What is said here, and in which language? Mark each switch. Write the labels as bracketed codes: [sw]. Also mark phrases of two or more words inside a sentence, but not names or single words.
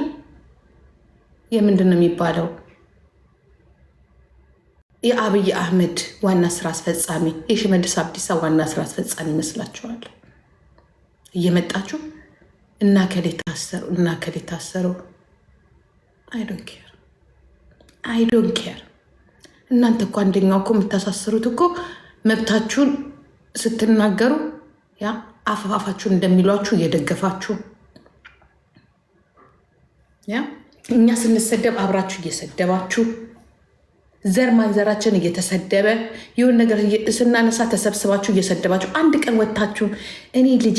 [am] የምንድን ነው የሚባለው? የአብይ አህመድ ዋና ስራ አስፈጻሚ የሽመልስ አብዲሳ ዋና ስራ አስፈጻሚ መስላችኋለሁ? እየመጣችሁ እና ከሌ ታሰሩ [en] I don't care [am] እናንተ እኮ አንደኛው እኮ የምታሳስሩት እኮ መብታችሁን ስትናገሩ ያ አፋፋችሁን እንደሚሏችሁ እየደገፋችሁ ያ እኛ ስንሰደብ አብራችሁ እየሰደባችሁ ዘር ማንዘራችን እየተሰደበ ይሁን ነገር ስናነሳ ተሰብስባችሁ እየሰደባችሁ አንድ ቀን ወጣችሁ እኔ ልጄ